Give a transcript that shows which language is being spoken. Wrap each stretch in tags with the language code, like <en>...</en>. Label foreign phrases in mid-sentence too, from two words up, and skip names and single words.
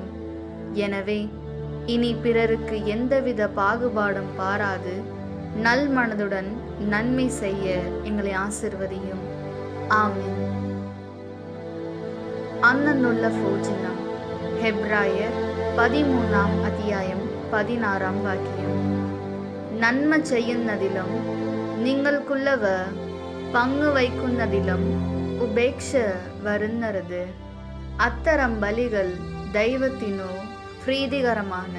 <ta>எனவே இனி பிறருக்கு எந்தவித பாகுபாடும் பாராது நல் மனதுடன் நன்மை செய்ய எங்களை ஆசிர்வதியும்.</ta> <ml>ஆமென். അന്നന്നുള്ള ഭോജനം. ஹெப்ராயர் 13 അധ്യായം 16 വാക്യം. നന്മ ചെയ്യുന്നതിലും നിങ്ങൾക്കുള്ളവ പങ്കുവയ്ക്കുന്നതിലും ഉപേക്ഷ വരുന്നരുത്. അത്തരം ബലികൾ ദൈവത്തിനു പ്രീതികരമാണ്.</ml>